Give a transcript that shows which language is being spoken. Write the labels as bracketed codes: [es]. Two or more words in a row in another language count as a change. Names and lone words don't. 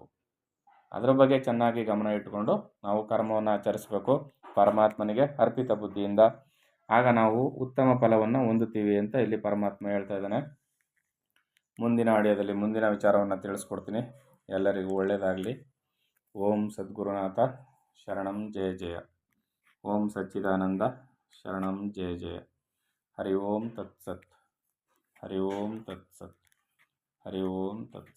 [kn] ಅದರ ಬಗ್ಗೆ ಚೆನ್ನಾಗಿ ಗಮನ ಇಟ್ಟುಕೊಂಡು ನಾವು ಕರ್ಮವನ್ನು ಆಚರಿಸಬೇಕು ಪರಮಾತ್ಮನಿಗೆ ಅರ್ಪಿತ ಬುದ್ಧಿಯಿಂದ. ಆಗ ನಾವು ಉತ್ತಮ ಫಲವನ್ನು ಹೊಂದುತ್ತೀವಿ ಅಂತ ಇಲ್ಲಿ ಪರಮಾತ್ಮ ಹೇಳ್ತಾ ಇದ್ದಾನೆ. ಮುಂದಿನ ಆಡಿಯೋದಲ್ಲಿ ಮುಂದಿನ ವಿಚಾರವನ್ನು ತಿಳಿಸ್ಕೊಡ್ತೀನಿ. ಎಲ್ಲರಿಗೂ ಒಳ್ಳೆಯದಾಗಲಿ. [sa] ಓಂ ಸದ್ಗುರುನಾಥ ಶರಣಂ ಜಯ ಜಯ. ಓಂ ಸಚ್ಚಿದಾನಂದ ಶರಣಂ ಜಯ ಜಯ. ಹರಿ ಓಂ ತತ್ಸತ್. ಹರಿ ಓಂ ತತ್ಸತ್. ಹರಿ ಓಂ ತತ್ಸತ್.